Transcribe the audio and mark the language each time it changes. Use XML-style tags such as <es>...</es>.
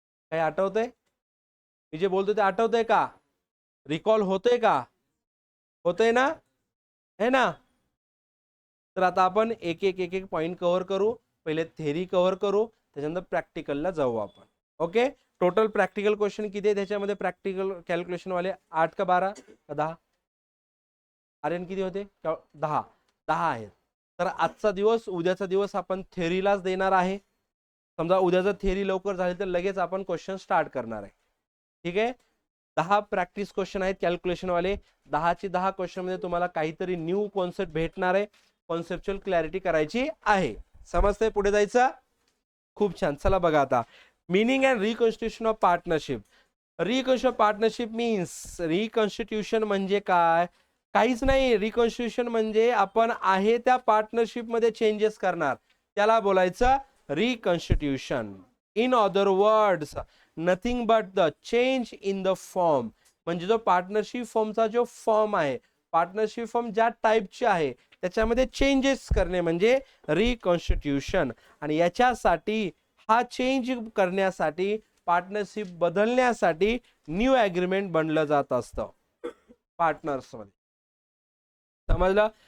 <mr>काही आठवतंय? मी जे बोलतो ते आठवतंय का? रिकॉल होतंय का? होतंय ना, है ना. तर आता आपण एक एक पॉइंट कव्हर करू. पहिले थेरी कव्हर करू, त्याच्यानंतर प्रॅक्टिकलला जाऊ आपण. ओके, टोटल प्रॅक्टिकल क्वेश्चन किती आहे त्याच्यामध्ये? प्रॅक्टिकल कॅल्क्युलेशन वाले 8 का 12 का 10? आर्यन किती होते? 10 आहेत. तर आजचा दिवस, उद्याचा दिवस आपण थेरीलाच देणार आहे. समजा उद्या जर थेरी लवकर झाली तर लगेच आपण क्वेश्चन स्टार्ट करणार आहे. ठीक आहे, 10 प्रॅक्टिस क्वेश्चन आहेत कॅल्क्युलेशन वाले. 10ची 10 क्वेश्चन मध्ये तुम्हाला काहीतरी न्यू कॉन्सेप्ट भेटणार आहे, कॉन्सेप्च्युअल क्लॅरिटी करायची आहे. समजतंय? पुढे जायचं? खूप छान. चला बघा आता, meaning and reconstitution of partnership. Reconstitution partnership means, reconstitution म्हणजे काय? काहीच नाही. रिकॉन्स्टिट्यूशन म्हणजे आपण आहे त्या पार्टनरशिप मध्ये चेंजेस करणार, त्याला बोलायचं reconstitution.</mr> <en>In other words, nothing but the change in the form.</en> <mr>म्हणजे जो पार्टनरशिप फॉर्मचा जो फॉर्म आहे, पार्टनरशिप फॉर्म ज्या टाईपची आहे त्याच्यामध्ये चेंजेस करणे म्हणजे रिकॉन्स्टिट्यूशन. आणि याच्यासाठी, हा चेंज करण्यासाठी, पार्टनरशिप बदलण्यासाठी न्यू ॲग्रीमेंट बनलं जात असतं पार्टनर्स मध्ये. समजलं?</mr>